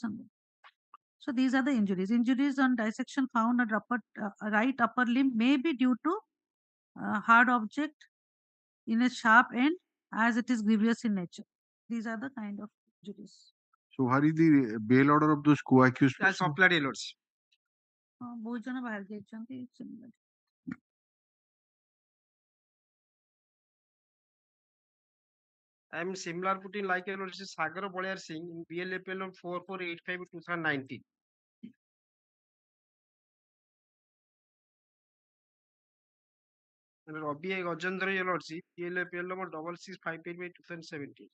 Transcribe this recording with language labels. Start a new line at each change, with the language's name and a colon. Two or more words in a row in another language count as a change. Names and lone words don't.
English: So these are the injuries. Injuries on dissection found on right upper limb may be due to hard object in a sharp end, as it is grievous in nature. These are the kind of injuries. So what is the bail order of those co-accused That's persons? supplied, your Lordship.
Odia: ବହୁତ ଜଣ ବାହାରି ଯାଇଛନ୍ତି.
English: I am similar putting like your Lordship, Sagar Bolyar Singh in BLAPL on 4485/2019. And Robbie Gajendra, your Lordship, BLAPL number 6658/2017.